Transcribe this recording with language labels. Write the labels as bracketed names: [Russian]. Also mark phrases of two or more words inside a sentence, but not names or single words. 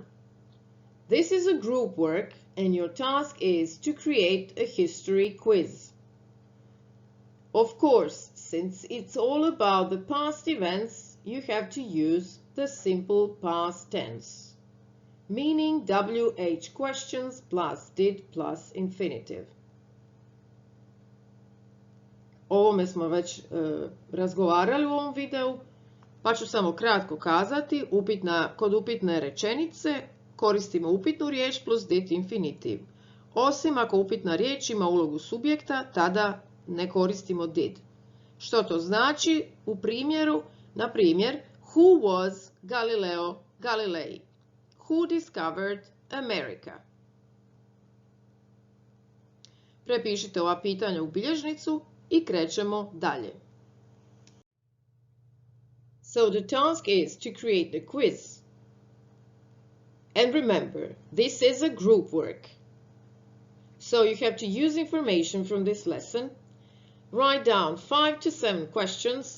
[English] This is a group work and your task is to create a history quiz. Of course, since it's all about the past events, you have to use the simple past tense, meaning WH questions plus did plus infinitive. [Croatian] O ovome smo već razgovarali u ovom videu, pa ću samo kratko kazati. Kod upitne rečenice koristimo upitnu riječ plus did infinitiv. Osim ako upitna riječ ima ulogu subjekta, tada ne koristimo did. Što to znači? U primjeru, na primjer, [English] who was Galileo Galilei? Who discovered America? [Croatian] Prepišite ova pitanja u bilježnicu i krećemo dalje. [English] So the task is to create the quiz. And remember, this is a group work. So you have to use information from this lesson. Write down 5 to 7 questions.